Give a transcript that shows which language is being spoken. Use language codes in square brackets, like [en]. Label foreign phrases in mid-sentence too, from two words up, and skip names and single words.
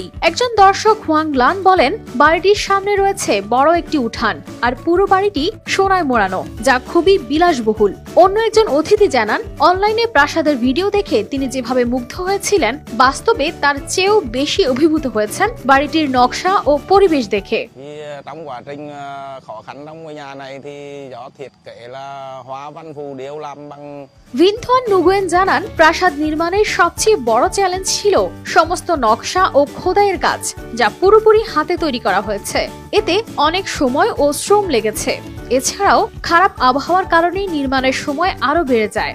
[bn] একজন দর্শক হুয়াং লান বলেন, বাড়িটির সামনে রয়েছে বড় একটি উঠান, আর পুরো বাড়িটি সোনায় মোড়ানো, যা খুবই বিলাসবহুল। অন্য একজন অতিথি জানান, অনলাইনে প্রাসাদের ভিডিও দেখে তিনি যেভাবে মুগ্ধ হয়েছিলেন, বাস্তবে তার চেয়েও বেশি অভিভূত হয়েছেন বাড়িটির নকশা ও পরিবেশ দেখে। [vi] Trong quá trình khó khăn trong ngôi nhà này thì do thiết kế là hoa văn phù điêu làm bằng। [bn] ভিন থুয়ান নুগুয়েন জানান, প্রাসাদ নির্মাণের সবচেয়ে বড় চ্যালেঞ্জ ছিল সমস্ত নকশা ও খোদাইয়ের কাজ, যা পুরোপুরি হাতে তৈরি করা হয়েছে। এতে অনেক সময় ও শ্রম লেগেছে। এছাড়াও খারাপ আবহাওয়ার কারণে নির্মাণের সময় আরো বেড়ে যায়।